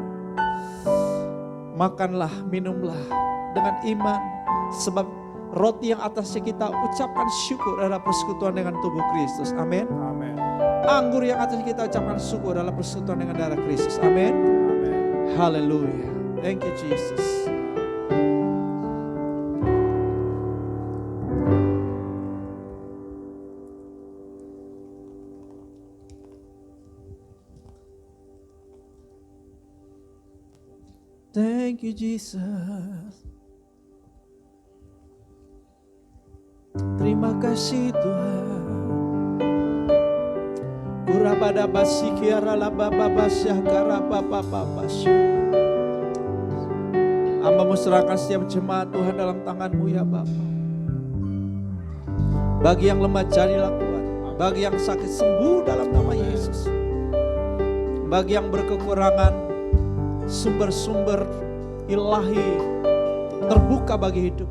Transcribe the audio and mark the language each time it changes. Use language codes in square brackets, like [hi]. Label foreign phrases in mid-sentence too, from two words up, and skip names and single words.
[id] Makanlah, minumlah dengan iman. Sebab roti yang atasnya kita ucapkan syukur adalah persekutuan dengan tubuh Kristus. Amin. Amin. Anggur yang atasnya kita ucapkan syukur adalah persekutuan dengan darah Kristus. Amin. Haleluya. [en] Thank you Jesus. Thank you Jesus. [id] Terima kasih Tuhan. Urabada basikiara lababa basyah karababa basyah. Hamba-Mu serahkan setiap jemaat Tuhan dalam tangan-Mu ya Bapa. Bagi yang lemah jadilah kuat. Bagi yang sakit sembuh dalam nama Yesus. Bagi yang berkekurangan, sumber-sumber ilahi terbuka bagi hidup.